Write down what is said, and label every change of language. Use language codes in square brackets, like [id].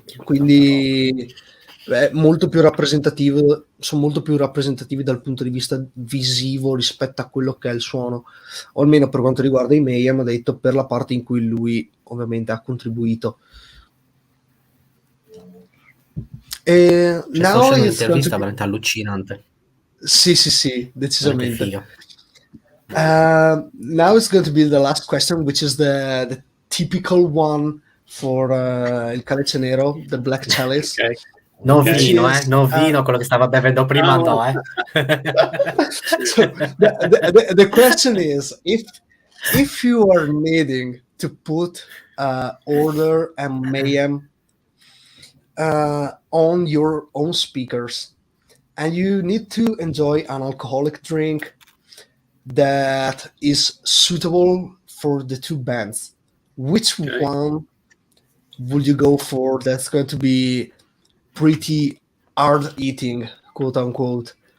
[it] Quindi molto più rappresentativo, sono molto più rappresentativi dal punto di vista visivo rispetto a quello che è il suono, o almeno per quanto riguarda i Mayhem, ha detto, per la parte in cui lui ovviamente ha contribuito. C'è stata un'intervista veramente allucinante. Sì, decisamente. [en] Now it's going to be the last question, which is the typical one for il Calice Nero, the Black Chalice. Okay. [it] No vino, no vino, quello che stava bevendo prima, no. [en] So the question is, if you are needing to put Order and Mayhem on your own speakers, and you need to enjoy an alcoholic drink that is suitable for the two bands, which one would you go for that's going to be pretty hard eating, quote unquote?